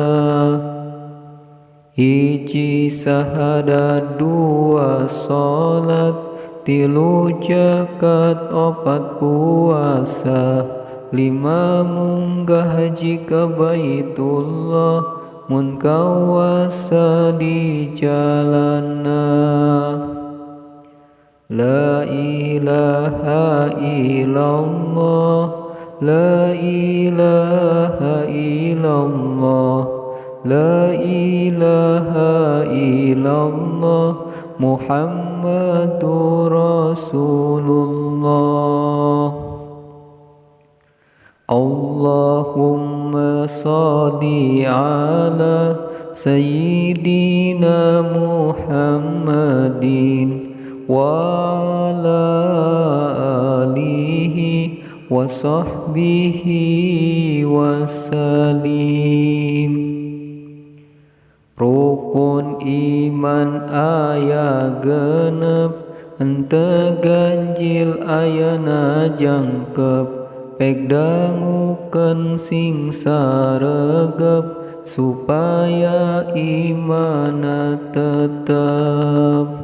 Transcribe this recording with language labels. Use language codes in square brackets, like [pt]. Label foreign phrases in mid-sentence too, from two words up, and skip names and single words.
[su] Hiji sahadat, dua salat, tilu zakat, opat puasa, lima munggah haji ka Baitullah, mun kawasa di jalana. [ar] لا إله إلا الله، لا إله إلا الله، لا إله إلا الله، محمد رسول الله. اللهم صل على سيدنا محمد وعلى آله وصحبه وسلم. [su] Rukun iman ayat 6, henteu ganjil ayana jangkep, pek dangukeun sing saregep, supaya imana tetep.